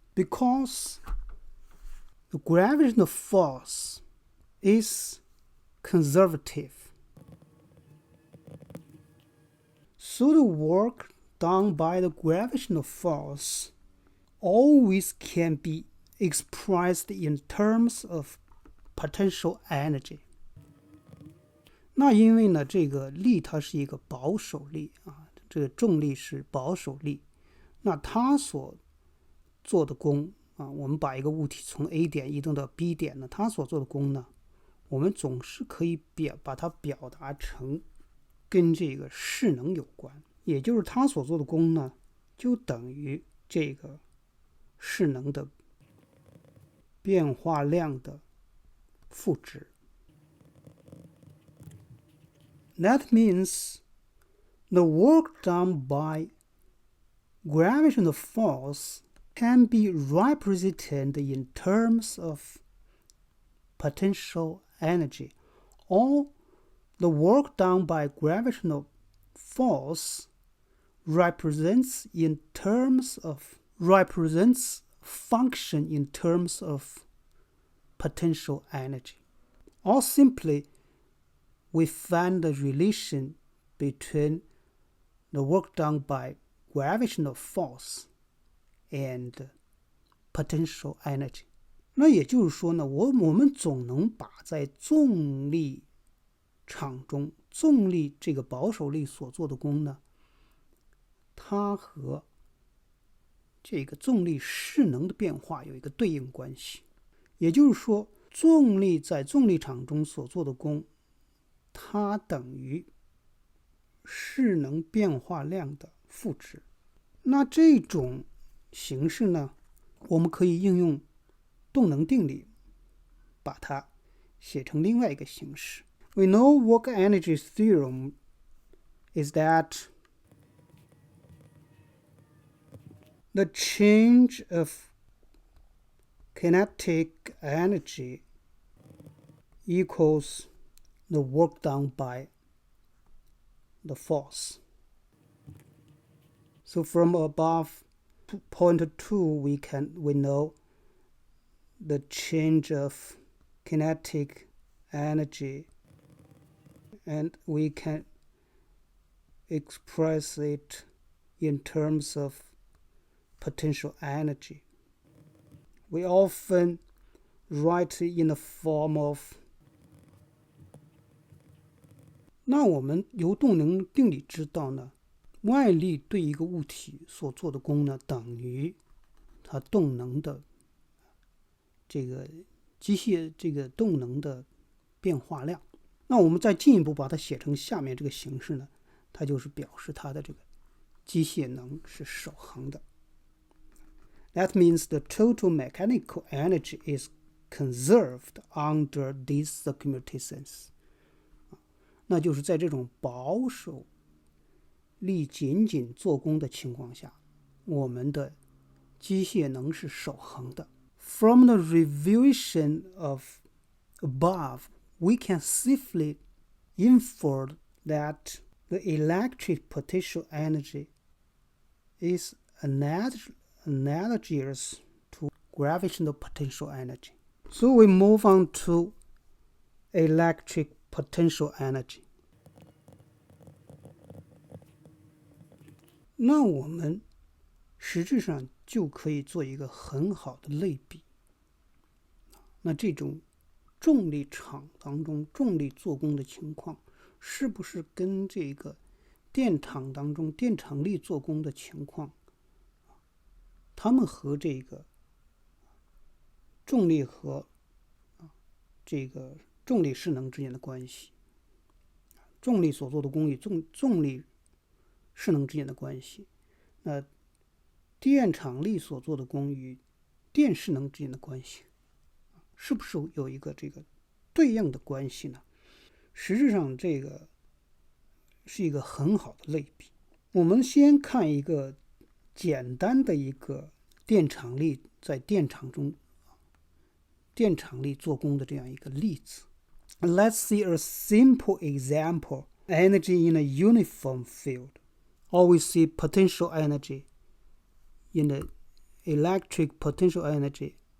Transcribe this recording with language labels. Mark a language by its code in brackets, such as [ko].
[en] Because the gravitational force is conservative, so the work done by the gravitational force always can be expressed in terms of potential energy. [zh] 那因为呢，这个力它是一个保守力啊，这个重力是保守力，那它所做的功啊，我们把一个物体从 A 点移动到 B 点呢，它所做的功呢，我们总是可以把它表达成跟这个势能有关，也就是它所做的功呢，就等于这个势能的变化量的赋值。 [en] That means the work done by gravitational force can be represented in terms of potential energy, or the work done by gravitational force represents function in terms of potential energy. Or simply, we find the relation between the work done by gravitational force and potential energy. [zh] 那也就是说呢，我们总能把在重力场中，重力这个保守力所做的功呢，它和这个重力势能的变化有一个对应关系。也就是说，重力在重力场中所做的功，它等于势能变化量的赋值。那这种形式呢，我们可以应用动能定理把它写成另外一个形式。 [en] We know work energy theorem is that the change of kinetic energy equals the work done by the force. So from above point 2, we know the change of kinetic energy, and we can express it in terms of potential energy. We often write in the form of [zh] 那我们由动能定理知道呢，外力对一个物体所做的功呢，等于它动能的这个机械这个动能的变化量。那我们再进一步把它写成下面这个形式呢，它就是表示它的这个机械能是守恒的。 [en] That means the total mechanical energy is conserved under these circumstances. [zh] 那就是在这种保守力仅仅做功的情况下，我们的机械能是守恒的。 [en] From the revision of above, we can safely infer that the electric potential energy is analogous to gravitational potential energy. So we move on to electric potential energy. [zh] 那我们实质上就可以做一个很好的类比。那这种重力场当中重力做功的情况，是不是跟这个电场当中电场力做功的情况，它们和这个重力和这个重力势能之间的关系，重力所做的功与重力势能之间的关系，那电场力所做的功与电势能之间的关系，是不是有一个这个对应的关系呢？实质上这个是一个很好的类比。我们先看一个简单的一个电场力在电场中电场力做功的这样一个例子。 [en] Let's see a simple example. Energy in a uniform field. Or we see potential energy in the electric potential energy.